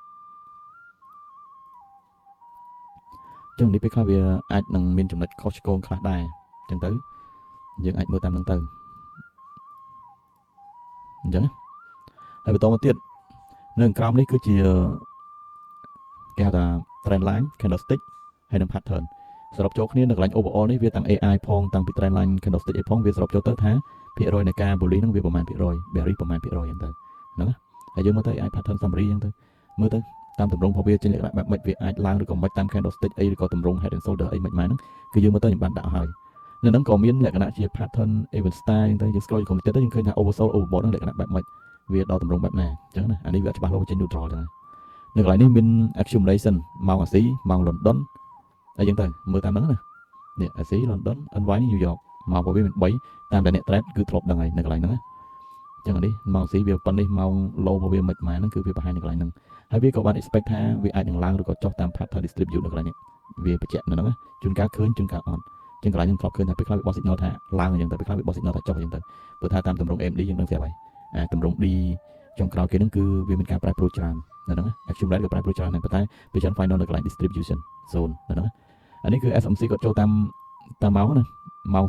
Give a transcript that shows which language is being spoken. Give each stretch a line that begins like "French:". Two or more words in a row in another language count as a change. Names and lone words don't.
Khmer: ចឹងនេះពេលខ្លះវាអាចនឹងមានចំណុចខុសឆ្គងខ្លះដែរអញ្ចឹងទៅយើងអាចមើលតាមហ្នឹងទៅអញ្ចឹងហើយបន្តមកទៀតនៅ ក្រោមនេះគឺជាគេហៅថា
English: trend line candlestick
Khmer: ហើយនឹង pattern សរុបចូលគ្នានៅកន្លែង overall នេះវាទាំង AI ផងតាំងពី
English: trend line candlestick
Khmer: ឯផងវាសរុបចូលទៅថាភាគរយនៃការ bullish ហ្នឹងវាប្រមាណភាគរយ bearish ប្រមាណភាគរយអញ្ចឹងទៅហ្នឹងណាហើយយើងមើលទៅ
English: AI pattern summary
Khmer: អញ្ចឹងទៅមើលទៅតាមទម្រង់របស់វាចេញលក្ខណៈបែបម៉េចវាអាចឡើងឬក៏មិនតាម candlestick អីឬក៏ទម្រង់
English: head and shoulder
Khmer: អីមិនហ្នឹងគឺ យើងមើលទៅខ្ញុំបានដាក់ហើយនៅហ្នឹងក៏មានលក្ខណៈជា
English: pattern even style
Khmer: អញ្ចឹងទៅយើង scroll ទៅទៀតទៅយើងឃើញថា
English: oversold overbought
Khmer: ហ្នឹងលក្ខណៈបែបម៉េចវាដល់ទម្រង់បែបណាអញ្ចឹងណាអានេះវាច្បាស់លាស់ចេញ neutral ចឹងនៅកន្លែងនេះមាន accumulation ម៉ោងអាស៊ីម៉ោង London អីចឹងទៅមើលតាមហ្នឹងណានេះអាស៊ី London NY New York ម៉ោងរបស់វាមាន3តាមតែអ្នក trade គឺធ្លាប់ដឹងហើយនៅកន្លែងហ្នឹងណាអញ្ចឹងនេះ ម៉ោងអាស៊ីវាប៉ុណ្នេះម៉ោង low របស់វាមិនម៉ាហ្នឹងគឺវាបង្ហាញនៅកន្លែងហ្នឹងហើយវាក៏បាន expect ថាវាអាចនឹងឡើងឬក៏ចុះតាម
English: pattern distribute
Khmer: នៅកន្លែងនេះវាបញ្ជាក់នៅហ្នឹងណាជួនកាលឃើញជួនកាលអត់ចឹងកន្លែងខ្ញុំធ្លាប់ឃើញថាពេលខ្លះវាបោះ signal ថាឡើងអញ្ចឹងទៅពេលខ្លះវាបោះ signal ថាចុះអញ្ចឹងទៅ ព្រោះថាតាមទម្រង់ AMD យើងដឹងស្រាប់ហើយទម្រង់ D ចុងក្រោយគេហ្នឹងគឺវាមានការប្រែប្រួលច្រើននៅហ្នឹង accumulate ក៏ប្រែប្រួលច្រើនដែរប៉ុន្តែវាច្រើន final នៅកន្លែង
English: distribution zone
Khmer: នៅហ្នឹងអានេះគឺ SMC គាត់ចូលតាមម៉ោងណាម៉ោង